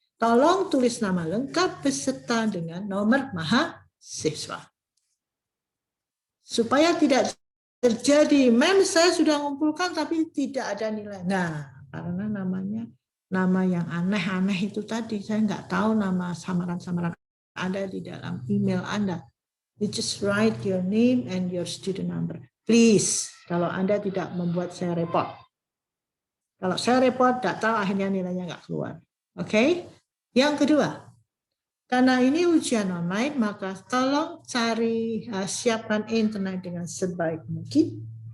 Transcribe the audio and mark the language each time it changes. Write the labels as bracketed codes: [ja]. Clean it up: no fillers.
[id] Tolong tulis nama lengkap beserta dengan nomor mahasiswa. Supaya tidak terjadi, mem saya sudah mengumpulkan tapi tidak ada nilai. Nah, karena nama yang aneh-aneh itu tadi, saya nggak tahu nama samaran-samaran ada di dalam email Anda. [en] You just write your name and your student number. [id] Please, kalau Anda tidak membuat saya repot. Kalau saya repot, tidak tahu akhirnya nilainya nggak keluar. Oke? Yang kedua, karena ini ujian online, maka tolong siapkan internet dengan sebaik mungkin.